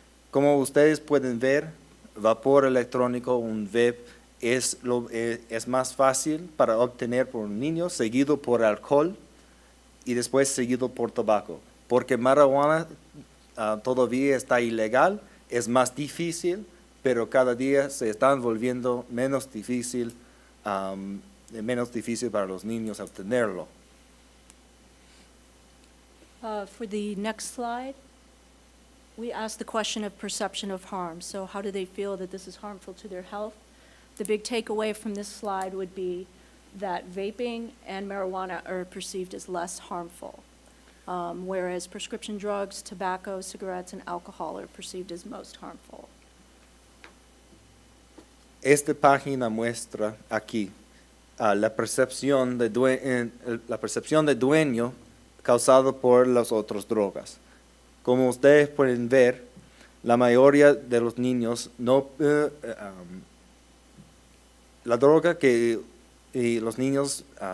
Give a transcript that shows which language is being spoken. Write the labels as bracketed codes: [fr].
[es] Como ustedes pueden ver, vapor electrónico, un vape, es más fácil para obtener por un niño, seguido por alcohol y después seguido por tabaco. Porque marihuana todavía está ilegal, es más difícil, pero cada día se están volviendo menos difícil para los niños obtenerlo. [en] For the next slide, we asked the question of perception of harm. So how do they feel that this is harmful to their health? The big takeaway from this slide would be that vaping and marijuana are perceived as less harmful, whereas prescription drugs, tobacco, cigarettes, and alcohol are perceived as most harmful. [es] Esta página muestra aquí la percepción de dueño causado por las otras drogas. Como ustedes pueden ver, la mayoría de los niños la droga que los niños